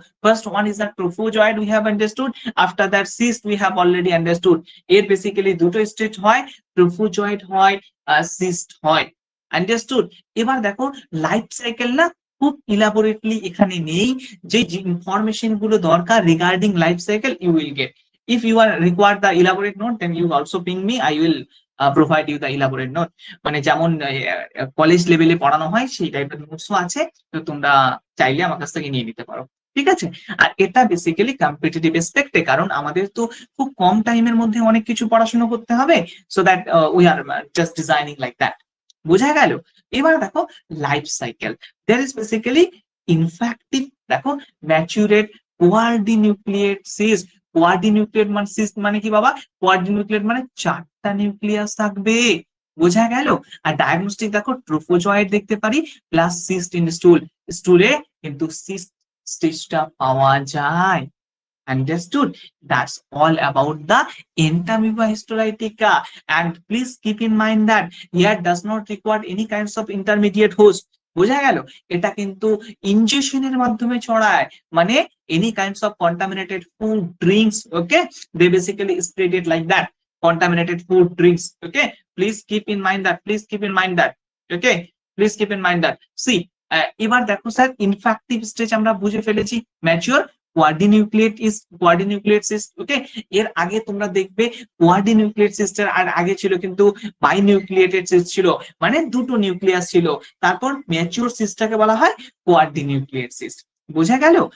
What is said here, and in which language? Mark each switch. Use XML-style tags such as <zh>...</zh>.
<en>First one is the trophozoid, we have understood. After that, cyst we have already understood.</en> <bn>এর basically দুটো stage হয়, trophozoid হয়, cyst হয়।</bn> <en>Understood?</en> <bn>এবার দেখো লাইফ সাইকেল না খুব ইলাবোরেটলি এখানে নেই, যে ইনফরমেশন গুলো দরকার regarding life cycle</bn> <en>you will get. If you are required the elaborate note, then you also ping me, I will provide you the elaborate note.</en> <bn>মানে যেমন কলেজ লেভেলে পড়ানো হয় সেই টাইপের নোটসও আছে, তো তোমরা চাইলে আমার কাছ থেকে নিয়ে নিতে পারো। ঠিক আছে? আর এটা বেসিক্যালি কম্পিটিটিভ এসপেক্টে, কারণ আমাদের তো খুব কম টাইমের মধ্যে অনেক কিছু পড়াশোনা করতে হবে,</bn> <en>So that we are just designing like that.</en> <bn>বোঝা গেল? এবার দেখো life cycle, there is basically ইনফ্যাক্টিভ, দেখো ম্যাচুরেট কোয়ার্ডিনিউক্লিয়েট সিস্ট। কোয়ার্ডিনিউক্লিয়েট মানে সিস্ট মানে কি বাবা? কোয়ার্ডিনিউক্লিয়েট মানে 4টা নিউক্লিয়াস থাকবে। বোঝা গেল? আর ডায়াগনস্টিক দেখো ট্রোফোজয়েড দেখতে পারি প্লাস সিস্ট ইন স্টুল, স্টুলে কিন্তু সিস্ট স্টেজটা পাওয়া যায়।</bn> <en>Understood? That's all about the entamoeba histolytica. And please keep in mind that here does not require any kinds of intermediate host.</en> <bn>বোঝা গেল? এটা কিন্তু ইনজেকশনের মাধ্যমে ছড়ায়, মানে</bn> <en>any kinds of contaminated food, drinks, okay, they basically spread it like that, contaminated food, drinks. Okay, please keep in mind that, okay, please keep in mind that. See,</en> <bn>এবার দেখো sir ইনফ্যাক্টিভ stage আমরা বুঝে ফেলেছি, mature কোয়ার্ডিনিউক্লিয়েট cyst. ওকে, এর আগে তোমরা দেখবে কোয়ার্ডিনিউক্লিয়েট সিস্টের আর আগে ছিল কিন্তু বাইনিউক্লিয়েটেড সিস্ট ছিল, মানে দুটো নিউক্লিয়াস ছিল। তারপর ম্যাচিওর সিস্টটাকে বলা হয় কোয়ার্ডিনিউক্লিয়েট সিস্ট। বোঝা গেল?</bn>